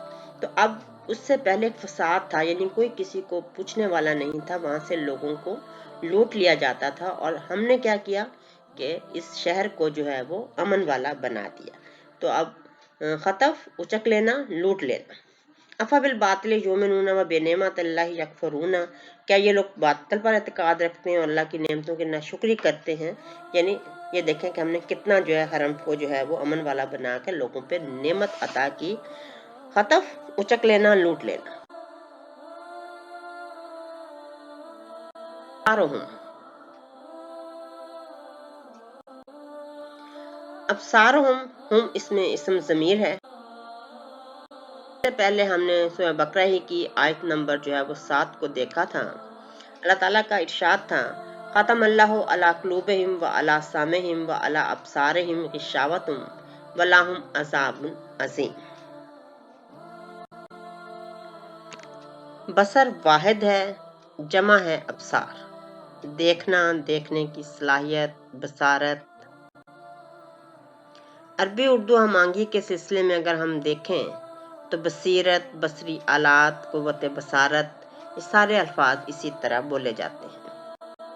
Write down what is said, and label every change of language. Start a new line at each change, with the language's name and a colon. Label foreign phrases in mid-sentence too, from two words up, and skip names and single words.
Hindi: तो अब उससे पहले एक फसाद था, यानी कोई किसी को पूछने वाला नहीं था, वहां से लोगों को लूट लिया जाता था। और हमने क्या किया कि इस शहर को जो है वो अमन वाला बना दिया। तो अब खतफ, उचक लेना, लूट लेना।
Arabic: أفبالباطل يؤمنون وبنعمة الله يكفرون,
Hindi: क्या ये लोग बातिल पर एतकाद रखते हैं और अल्लाह की नेमतों की नाशुक्री करते हैं। यानी ये देखें कि हमने कितना जो है हरम को जो है वो अमन वाला बना के लोगों पे नेमत अता की। खतफ, उचक लेना, लूट लेना। अब सारहुम, हम इसमें इसम ज़मीर है। इससे पहले हमने सूरह बकरा ही की आयत नंबर जो है वो 7 को देखा था।
Arabic: अल्लाह ताला का इरशाद था, ختم الله على قلوبهم وعلى سمعهم وعلى أبصارهم غشاوة ولهم عذاب عظيم.
Hindi: बसर वाहिद है, जमा है अबसार। देखना, देखने की सलाहियत, बसारत। अरबी उर्दू हमांगी के सिलसिले में अगर हम देखें तो बसीरत, बसरी आलात, कुव्वत बसारत, ये सारे अल्फाज इसी तरह बोले जाते हैं।